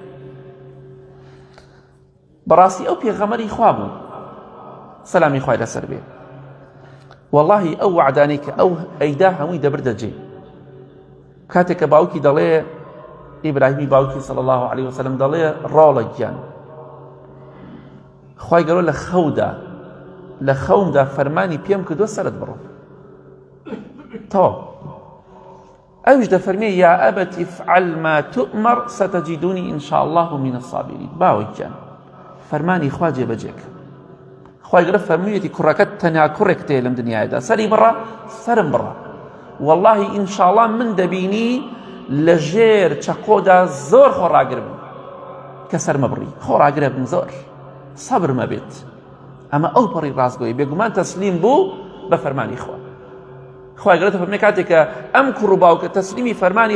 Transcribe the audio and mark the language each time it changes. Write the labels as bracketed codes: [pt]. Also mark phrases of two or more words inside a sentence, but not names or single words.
[ckb] بەڕاستی ئەو پێغەمبەری خوا بوو سەلامی خوای لەسەر بێ واللهی ئەو وعدانەی کە ئەو ئەیدا هەمووی دەبردە جێ کاتێک کە باوکی دەڵێ ئیبراهیمی باوکی [ar] صلی الله عليه وسلم [ckb] دەڵێ ڕاڵە گیان خوای گەورە لە خەومدا فەرمانی پێم کردووە سەرت بڕۆ تەواو ئەویش دەفەرمێ [ar] یا ئەبەت افعل ما تؤمر ستجدوني إن شاء الله من الصابرين [ckb] باوکیان فەرمانی خوا جێبەجێکە خوای گەورە فەرموویەتی کوڕەکەت تەنیا کوڕێک تێ لەم دنیایەدا سەری بڕە سەرم بڕە واللهی ئینشاءالله من دەبینی لە ژێر چەقۆدا زۆر خۆڕاگر بم کە سەرمە بڕی خۆڕاگرە بن زۆر سەبرمە بێت ئەمە ئەو پەڕی ڕازگۆیی بێگومان تەسلیم بوو بە فەرمانی خوا خوای گەورە دەفەرمێ کاتێک کە ئەم کوڕ و باوکە تەسلیمی فەرمانی